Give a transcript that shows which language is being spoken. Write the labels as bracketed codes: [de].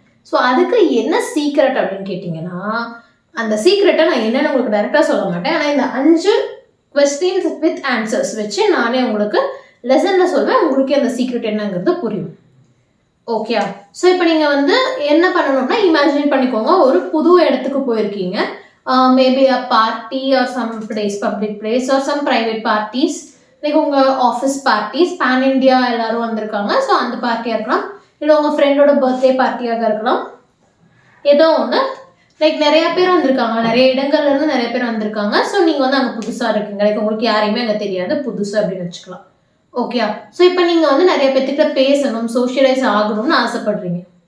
[ta] So அதுக்கு என்ன secret அப்படின்னு கேட்டிங்கன்னா, அந்த சீக்ரெட்டை நான் என்னென்னு உங்களுக்கு டைரெக்டாக சொல்ல மாட்டேன். ஆனால் இந்த 5 கொஸ்டின்ஸ் வித் ஆன்சர்ஸ் வச்சு நானே உங்களுக்கு லெசனில் சொல்வேன். உங்களுக்கு அந்த சீக்ரெட் என்னங்கிறது புரியும். ஓகே. ஸோ இப்போ நீங்கள் வந்து என்ன பண்ணணும்னா, இமேஜின் பண்ணிக்கோங்க, ஒரு புது இடத்துக்கு போயிருக்கீங்க. [en] Maybe a party or some place, public place or some private parties, like [ta] உங்கள் ஆஃபீஸ் பார்ட்டிஸ், பேன் இண்டியா எல்லாரும் வந்திருக்காங்க. ஸோ அந்த பார்ட்டியாக இருக்கலாம், இல்லை உங்கள் ஃப்ரெண்டோட பர்த்டே பார்ட்டியாக இருக்கலாம், ஏதோ ஒன்று. லைக் நிறையா பேர் வந்திருக்காங்க, நிறைய இடங்கள்லேருந்து நிறைய பேர் வந்திருக்காங்க. ஸோ நீங்கள் வந்து அங்கே புதுசாக இருக்கீங்க, லைக் உங்களுக்கு யாரையுமே அங்கே தெரியாது, புதுசு அப்படின்னு வச்சுக்கலாம். ஓகே. ஸோ இப்போ நீங்கள் வந்து நிறைய பேர்த்துக்கிட்ட பேசணும், சோஷியலைஸ் ஆகணும்னு ஆசைப்படுறீங்க.